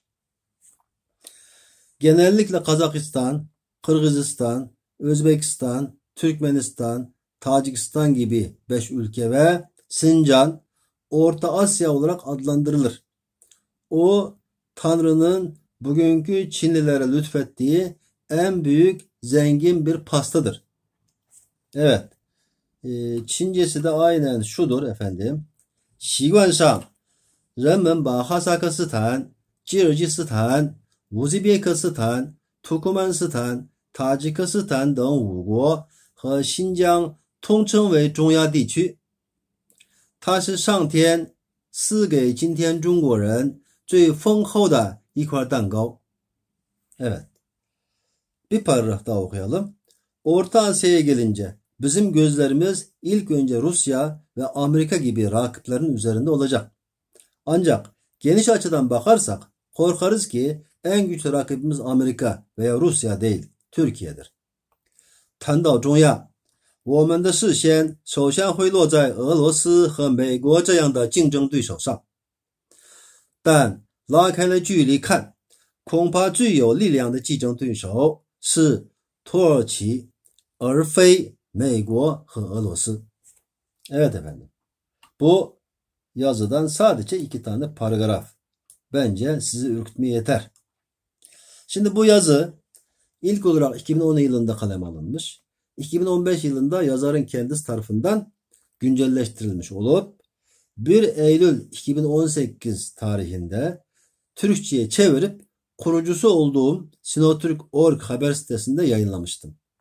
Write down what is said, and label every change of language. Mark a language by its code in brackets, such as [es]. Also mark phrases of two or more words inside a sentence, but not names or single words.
[tr] Genellikle Kazakistan, Kırgızistan, Özbekistan, Türkmenistan, Tacikistan gibi 5 ülke ve Sincan, Orta Asya olarak adlandırılır. O, Tanrı'nın bugünkü Çinlilere lütfettiği en büyük, zengin bir pastadır. Evet, Çincesi de aynen şudur efendim. [zh] 习惯上，人们把哈萨克斯坦、吉尔吉斯坦、乌兹别克斯坦、土库曼斯坦、塔吉克斯坦等5国和新疆统称为中亚地区。它是上天赐给今天中国人最丰厚的一块蛋糕. [tr] Evet. Bir paragraf daha okuyalım. Orta Asya'ya gelince bizim gözlerimiz ilk önce Rusya ve Amerika gibi rakiplerin üzerinde olacak. Ancak geniş açıdan bakarsak korkarız ki en güçlü rakibimiz Amerika veya Rusya değil, Türkiye'dir. [zh] 谈到中亚，我们的视线首先会落在俄罗斯和美国这样的竞争对手上。但拉开了距离看，恐怕最有力量的竞争对手是土耳其，而非美国和俄罗斯. [tr] Evet efendim. Bu yazıdan sadece 2 tane paragraf. Bence sizi ürkütmeye yeter. Şimdi bu yazı ilk olarak 2010 yılında kaleme alınmış. 2015 yılında yazarın kendisi tarafından güncelleştirilmiş olup 1 Eylül 2018 tarihinde Türkçe'ye çevirip kurucusu olduğum Sinotürk.org haber sitesinde yayınlamıştım.